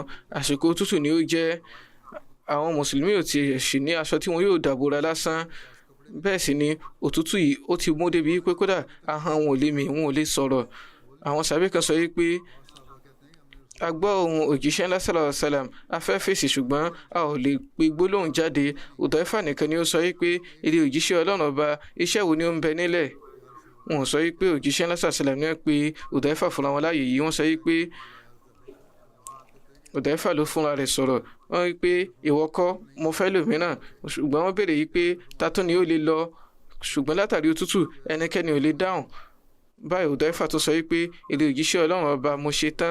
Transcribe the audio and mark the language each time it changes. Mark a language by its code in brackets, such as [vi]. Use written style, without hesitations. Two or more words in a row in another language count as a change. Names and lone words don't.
[yo] Àsìkò òtútù ni ó jẹ́. Àwọn mùsùlùmí ò ti ṣì ní aṣọ tí wọn yóò dàbòrà lásán. Bẹ́ẹ̀ sì ni òtútù yìí ó ti mú débi pé kódà ahọ́n wọn ò lè mì, wọn ò lè sọ̀rọ̀. Àwọn sàbí kan sọ pé a gbọ́ ohùn òjíṣẹ́ ńlá [ar] صلى الله عليه وسلم, [yo] a fẹ́ fèsì ṣùgbọ́n a ò lè pe gbólóhùn jáde. Hudhaifa nìkan ni ó sọ pé èrè òjíṣẹ́ Ọlọ́run ọba, iṣẹ́ wo ni ó ń bẹ nílẹ̀? Wọ́n sọ pé òjíṣẹ́ ńlá [ar] صلى الله عليه وسلم [yo] ní wọ́n pe Hudhaifa fúnra wọn láàyè yìí. Wọ́n sọ pé Hudhaifa ló fúnra rẹ̀ sọ̀rọ̀. Wọ́n wí pé ìwọ kọ́, mo fẹ́ lòmíràn. Ṣùgbọ́n wọ́n béèrè pé ta tún ni ó lè lọ, ṣùgbọ́n látàrí òtútù ẹnikẹ́ni ò lè dáhùn. Báyìí Hudhaifa tó sọ pé èrè òjíṣẹ́ Ọlọ́run ọba, mo ṣe tán.